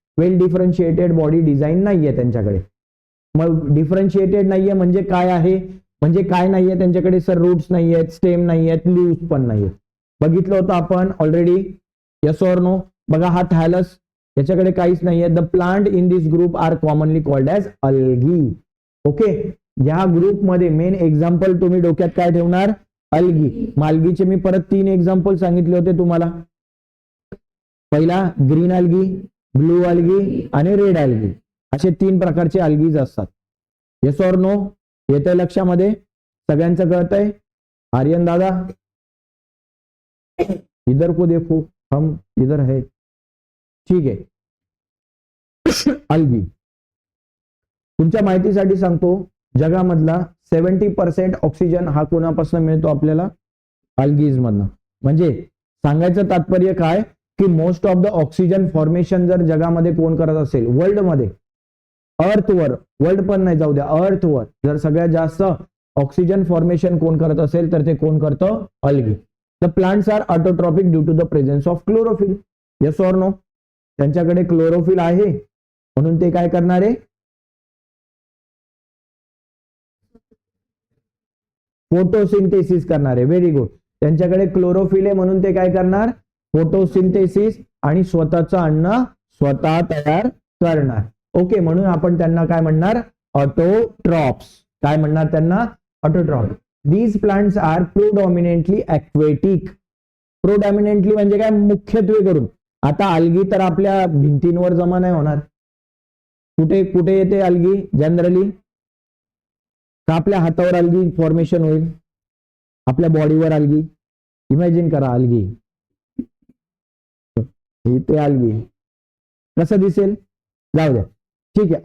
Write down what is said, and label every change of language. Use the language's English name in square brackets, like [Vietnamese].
[Marathi] वेल differentiated body design नाहीये त्यांच्याकडे. मग डिफरन्शिएटेड नाहीये म्हणजे काय आहे? म्हणजे काय नाहीये त्यांच्याकडे? सर रूट्स नाहीयेत, स्टेम नाहीयेत, लीव्स पण नाहीयेत. बघितलं होतं आपण ऑलरेडी. [English] Yes or no? [Marathi] बघा हा थॅलस, याच्याकडे काहीच नाहीये. [English] The plant in this group are commonly called as algae. Okay. [Marathi] या ग्रुपमध्ये मेन एक्झाम्पल तुम्ही डोक्यात काय ठेवणार? अल्गी. मालगीचे मी परत 3 एक्झाम्पल सांगितले होते तुम्हाला. पहिला ग्रीन अल्गी, ब्लू अल्गी आणि रेड अल्गी, असे 3 प्रकारचे अल्गीज असतात. [English] Yes or no? [Marathi] येतंय लक्षामध्ये? सगळ्यांचं कळतंय? [Hindi] आर्यन दादा इधर को देखो, हम इधर है. [Marathi] ठीक आहे. अल्गी तुमच्या माहितीसाठी सांगतो, जगामधला 70% ऑक्सिजन हा कोणापासून मिळतो आपल्याला? अल्गीज मधनं. म्हणजे सांगायचं तात्पर्य काय की [English] most of the oxygen formation [Marathi] जर जगामध्ये कोण करत असेल, वर्ल्ड मध्ये, अर्थवर, वर्ल्ड पण नाही जाऊ द्या, अर्थवर जर सगळ्यात जास्त ऑक्सिजन फॉर्मेशन कोण करत असेल तर ते कोण करतं? Algae. [English] The plants are autotrophic due to the presence of chlorophyll. Yes or no? [Marathi] त्यांच्याकडे क्लोरोफिल आहे म्हणून ते काय करणार आहे? फोटोसिंथेसिस करणार आहे. [English] Very good. [Marathi] त्यांच्याकडे क्लोरोफिल आहे म्हणून ते काय करणार? फोटोसिंथेसिस आणि स्वतःचं अन्न स्वतः तयार करणार. ओके. म्हणून आपण त्यांना काय म्हणणार? ऑटोट्रॉप्स. काय म्हणणार त्यांना? Autotroph. [English] These plants are predominantly aquatic. [Marathi] प्रोडॉमिनेंटली म्हणजे काय? मुख्यत्वे करून. आता अल्गी तर आपल्या भिंतींवर जमा नाही होणार. कुठे कुठे येते अल्गी जनरली? का आपल्या हातावर अल्गी फॉर्मेशन होईल? आपल्या बॉडीवर अल्गी. इमॅजिन करा अल्गी, इथे अल्गी कसं दिसेल? जाऊ द्या. ठीक आहे.